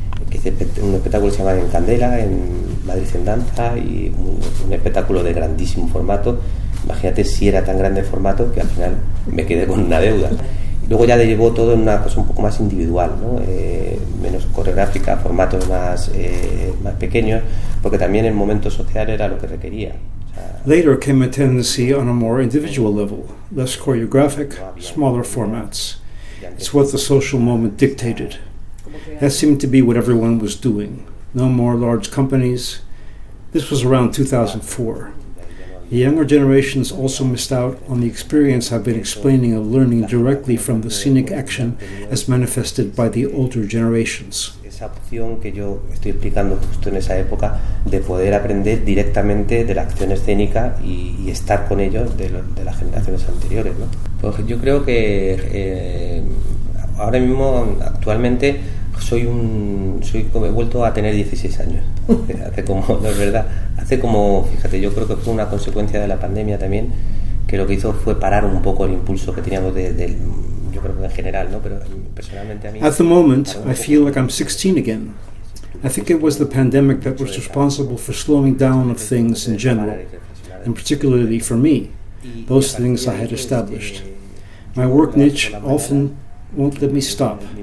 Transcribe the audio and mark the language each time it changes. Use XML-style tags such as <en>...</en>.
<es>Que hice un espectáculo que se llama En Candela, en Madrid en Danza, y un espectáculo de grandísimo formato. Imagínate si era tan grande el formato que al final me quedé con una deuda. Luego ya le llevó todo en una cosa un poco más individual, ¿no? Menos coreográfica, formatos más pequeños, porque también el momento social era lo que requería.</es> <en>Later came a tendency on a more individual level, less choreographic, smaller formats. It's what the social moment dictated. That seemed to be what everyone was doing. No more large companies. This was around 2004. The younger generations also missed out on the experience I've been explaining of learning directly from the scenic action as manifested by the older generations.</en> <es>Esa opción que yo estoy explicando justo en esa época de poder aprender directamente de la acción escénica y estar con ellos de las generaciones anteriores, ¿no? Pues yo creo que ahora mismo, actualmente, he vuelto a tener 16 años. No es verdad. Fíjate, yo creo que fue una consecuencia de la pandemia también, que lo que hizo fue parar un poco el impulso que teníamos yo creo que en general, ¿no? Pero personalmente a mí...</es> <en>At the moment, I feel like I'm 16 again. I think it was the pandemic that was responsible for slowing down of things in general, and particularly for me, those things I had established. My work niche often won't let me stop.</en>